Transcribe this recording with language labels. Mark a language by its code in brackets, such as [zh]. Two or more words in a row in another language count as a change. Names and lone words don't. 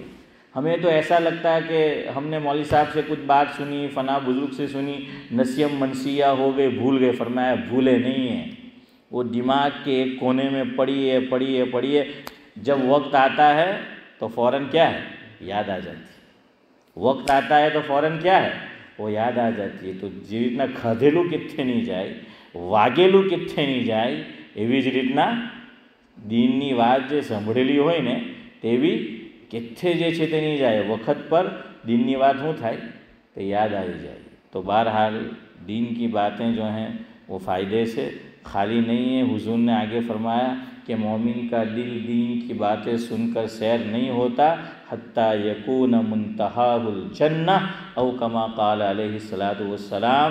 [ur] ہمیں تو ایسا لگتا ہے کہ ہم نے مولوی صاحب سے کچھ بات سنی، فلاں بزرگ سے سنی، نسیم منسیہ ہو گئے، بھول گئے. فرمایا بھولے نہیں ہیں، وہ دماغ کے ایک کونے میں پڑی ہے. جب وقت آتا ہے تو فوراً کیا ہے؟ یاد آ جاتی ہے. وقت آتا ہے تو فوراً کیا ہے؟ وہ یاد آ جاتی ہے. [gu] تو જે રીતના ખાધેલું કિથે નહીં જાય, વાગેલું કિથે નહીં જાય, એવી જ રીતના દીનની વાત જે સાંભળેલી હોય ને તેવી કિથે જે છે તે નહીં જાય. વખત પર દીનની વાત શું થાય? તો યાદ આવી જાય. [ur] તો બહરحال دین کی باتیں جو ہیں وہ فائدے سے خالی نہیں ہیں. حضور نے آگے فرمایا کہ مومن کا دل دین کی باتیں سن کر سیر نہیں ہوتا [ar] حتیٰ یکون منتہاہ الجنہ او کما قال علیہ الصلاۃ والسلام.